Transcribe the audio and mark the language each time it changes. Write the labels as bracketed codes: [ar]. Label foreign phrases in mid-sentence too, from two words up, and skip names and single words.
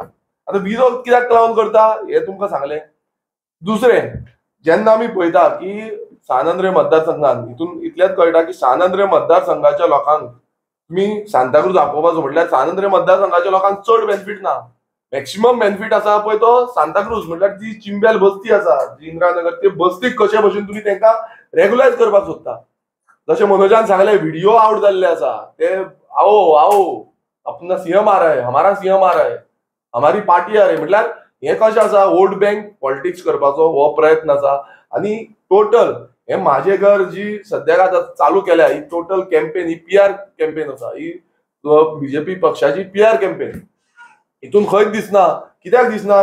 [kok] आतां विरोध कित्याक लागून करता हे तुमकां सांगलें. दुसरें, जेन्ना आमी पळयता की सान आंद्रे मतदारसंघात हितून इतलेंच कळटा की सान आंद्रे मतदारसंघाच्या लोकांक तुमी सांताक्रूज आपोवपाचो म्हटल्यार सान आंद्रे मतदारसंघाच्या लोकांक चड बेनिफीट ना. [en] maximum benefit [kok] आसा पळय तो सांताक्रूज म्हटल्यार जी चिंबेल बस्ती आसा, जी इंदिरानगर, ते बस्तीक कशे भशेन तुमी तेंकां रेग्युलायज करपाक सोदता. जशें मनोजान सांगलें व्हिडिओ आउट जाल्ले आसा ते [hi] आओ आओ अपना सीएम आ रहा है, हमारा सीएम आ रहा है, हमारी पार्टी आ रही है, [kok] म्हटल्यार हे कशें आसा [en] vote bank politics [kok] करपाचो हो प्रयत्न आसा. आनी टोटल हे म्हाजे घर जी सद्याक आतां चालू केल्या ही [en] total campaign [kok] ही [en] PR campaign [kok] आसा, ही बीजेपी पक्षाची PR कॅम्पेन. हितून खंयच दिसना. कित्याक दिसना?